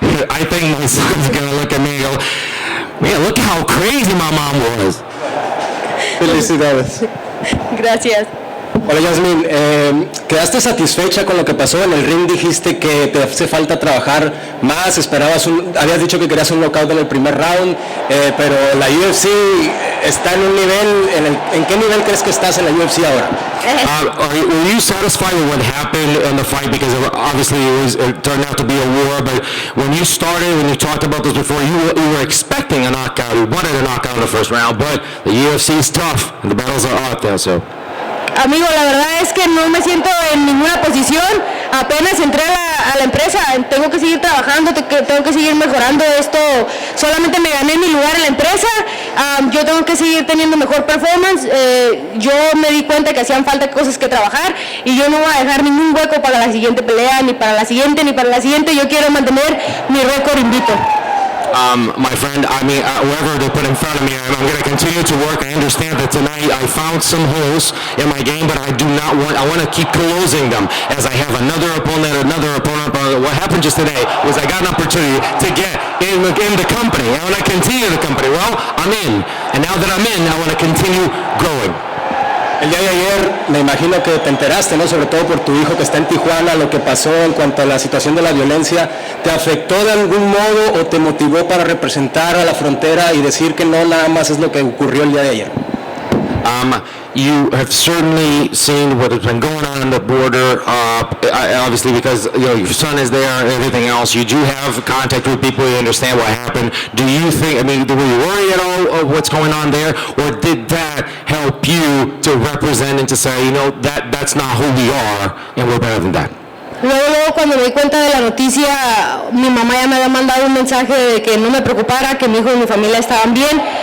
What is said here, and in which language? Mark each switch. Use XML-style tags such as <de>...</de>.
<en>I think my son's gonna look at me and go, man, look how crazy my mom was.</en> <es>Felicidades. Gracias. Hola Yazmin, ¿quedaste satisfecha con lo que pasó en el ring? Dijiste que te hace falta trabajar más, habías dicho que querías un knockout en el primer round, pero la UFC está en un nivel, ¿en qué nivel crees que estás en la UFC ahora?</es> <en>Were you satisfied with what happened in the fight? Because obviously it turned out to be a war, but when you talked about this before, you were expecting a knockout, you wanted a knockout in the first round, but the UFC is tough, and the battles are out there, so...</en> <es>Amigo, la verdad es que no me siento en ninguna posición, apenas entré a la empresa, tengo que seguir trabajando, tengo que seguir mejorando esto, solamente me gané mi lugar en la empresa, yo tengo que seguir teniendo mejor performance, yo me di cuenta que hacían falta cosas que trabajar y yo no voy a dejar ningún hueco para la siguiente pelea, ni para la siguiente, yo quiero mantener mi récord invicto.</es> <en>My friend, whoever they put in front of me, I'm going to continue to work. I understand that tonight I found some holes in my game, but I want to keep closing them as I have another opponent. What happened just today was I got an opportunity to get in the company. I want to continue the company. Well, I'm in. And now that I'm in, I want to continue growing.</en> <es>El día de ayer me imagino que te enteraste, ¿no? Sobre todo por tu hijo que está en Tijuana, lo que pasó en cuanto a la situación de la violencia. ¿Te afectó de algún modo o te motivó para representar a la frontera y decir que no nada más es lo que ocurrió el día de ayer?</es> <en>You have certainly seen what has been going on the border, obviously because your son is there and everything else. You do have contact with people, you understand what happened. Do you think, were you worried at all of what's going on there? Or did that help you to represent and to say, that's not who we are and we're better than that?</en> <es>Luego cuando me di cuenta de la noticia, mi mamá ya me había mandado un mensaje de que no me preocupara, que mi hijo y mi familia estaban bien.</es>